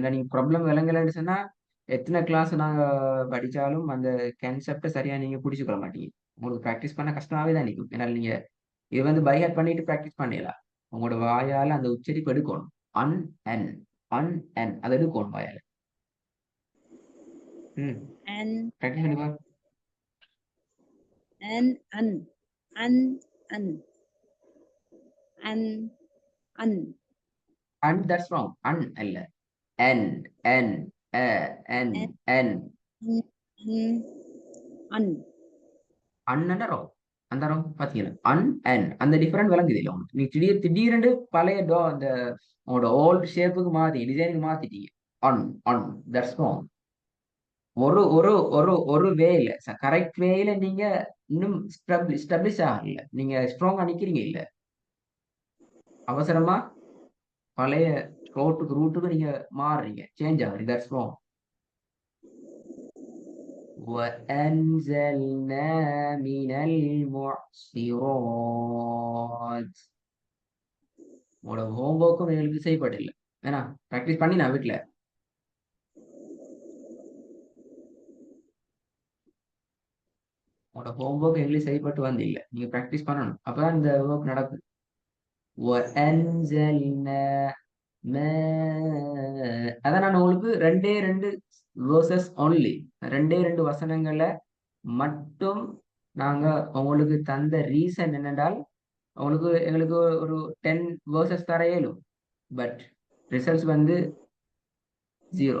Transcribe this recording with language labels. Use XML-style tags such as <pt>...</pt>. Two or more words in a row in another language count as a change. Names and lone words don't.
<ta>இந்த நீங்க ப்ராப்ளம் விளங்கலைன்னு சொன்னா எத்தனை கிளாஸ் நாங்க படிச்சாலும் அந்த கான்செப்டை சரியா நீங்க பிடிச்சிக்கொள்ள மாட்டீங்க. உங்களுக்கு ப்ராக்டிஸ் பண்ண கஷ்டமாவே தான் நிற்கும். ஏன்னா நீங்க இது வந்து</ta> <en>by heart</en> <ta>பண்ணிட்டு ப்ராக்டிஸ் பண்ணலாம். உங்களோட வாயால அந்த உச்சரிப்பு எடுக்கணும். அன் என் அன் என் அதை எடுக்கணும் வாயால. ம் அன் ப்ராக்டிஸ் பண்ணி பாருங்க. அன் அன் அன் அன் அன் அன் அன்</ta> <en>that's wrong.</en> <ta>அன் அல்ல, என் என் என் என். அன் அண்ணன் ராங். அந்த ராங் பாத்தீங்களா? அன் என் அந்த டிஃபரெண்ட் விளங்குது இல்லை உங்களுக்கு? நீ திடீர்னு பழைய அந்த உங்களோட</ta> <en>old shape</en> <ta>மாத்தி டிசைனுக்கு மாத்திட்டீங்க.</ta> <en>an an that's wrong.</en> <ta>ஒரு ஒரு ஒரு ஒரு வேல கரெக்ட் வேல நீங்க இன்னும் ஸ்டெப்ளிஷ் ஆகல, நீங்க ஸ்ட்ராங்கா நிக்கிறீங்க இல்ல. அவசரமா பழைய ரூட்டுக்கு நீங்க மாறுறீங்க, சேஞ்ச் ஆகுறீங்க.</ta> <en>that's wrong.</en> <ar>وأنزلنا من المعصرات.</ar> <ta>உங்களோட ஹோம்ஒர்க்கும் எங்களுக்கு செய்யப்படல. ஏன்னா ப்ராக்டிஸ் பண்ணி நான் வீட்டுல உங்களோட ஹோம்ஒர்க் எங்களுக்கு செய்யப்பட்டு வந்து இல்லை. நீங்க ப்ராக்டிஸ் பண்ணணும், அப்பதான் இந்த ஒர்க் நடக்குது. وأنزلنا அதான் நான் உங்களுக்கு ரெண்டே ரெண்டு</ta> <en>verses only,</en> <ta>ரெண்டே ரெண்டு வசனங்களை மட்டும் நாங்க உங்களுக்கு தந்த ரீசன் என்னென்றால், உங்களுக்கு எங்களுக்கு ஒரு 10 வேர்சஸ் தர இயலும்,</ta> <en>but results</en> <ta>வந்து 0.</ta>